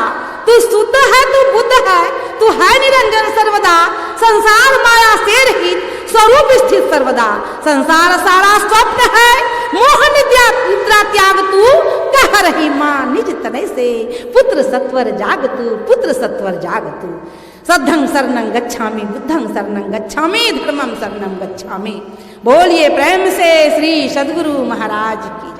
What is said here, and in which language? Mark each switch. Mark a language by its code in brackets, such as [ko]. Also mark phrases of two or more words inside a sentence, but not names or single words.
[hi] तू शुद्ध है, तू बुद्ध है, तू है निरंजन सर्वदा। संसार माया से रहित स्वरूप स्थित सर्वदा। संसार सारा स्वप्न है, मोह निद्रा त्याग तू। कह रही माँ निज तनय से, पुत्र सत्वर जाग तू, पुत्र सत्वर जाग तू। [pi] सद्धं शरणं गच्छामि, बुद्धं शरणं गच्छामि, धर्मं शरणं गच्छामि। [hi] बोलिए प्रेम से श्री सद्गुरु महाराज।